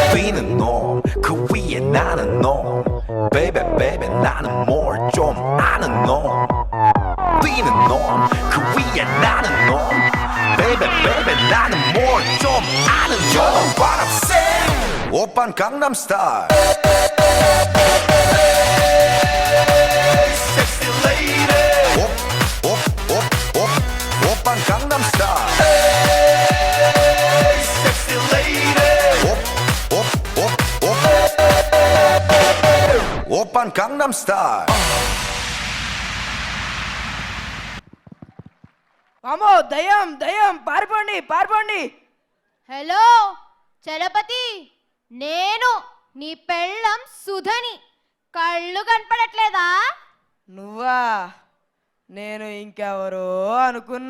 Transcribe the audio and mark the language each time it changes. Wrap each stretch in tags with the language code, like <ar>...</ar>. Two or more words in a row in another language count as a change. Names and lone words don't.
<ko>뛰는 놈 그 위에 나는 놈</ko> <en>Baby baby</en> <ko>나는 뭘 좀 아는 놈 뛰는 놈 그 위에 나는 놈</ko> <en>Baby baby</en> <ko>나는 뭘 좀 아는 놈</ko> <en>You know what I'm saying</en> <ko>오빤 강남스타일</ko> <en>Sexy lady</en> <ko>오빤 강남스타일</ko> <en>Sexy lady</en> <ko>오빤 강남스타일</ko> <te>అమ్మో దయ్యం దయ్యం పారిపోండి పారిపోండి. హలో చలపతి, నేను నీ పెళ్ళం సుధని. కళ్ళు కనపడట్లేదా? నువ్వా? నేను ఇంకెవరో అనుకున్నా.</te>